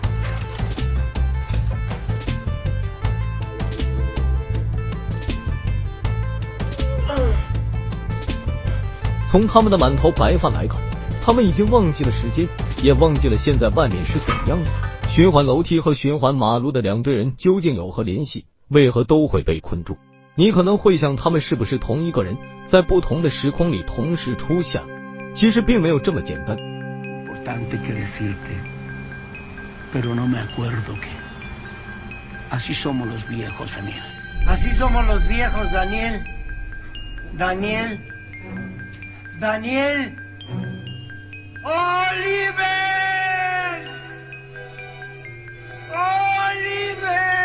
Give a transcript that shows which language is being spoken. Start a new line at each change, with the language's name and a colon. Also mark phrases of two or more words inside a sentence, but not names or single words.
Chinese: 从他们的满头白发来看，他们已经忘记了时间，也忘记了现在外面是怎样的。循环楼梯和循环马路的两队人究竟有何联系？为何都会被困住？你可能会想，他们是不是同一个人，在不同的时空里同时出现？其实并没有这么简单。
Spanish: Importante que decirte, pero no me acuerdo que. Así somos los viejos, Daniel. Así somos los viejos, Daniel. Daniel. Daniel. Oliver. Oliver.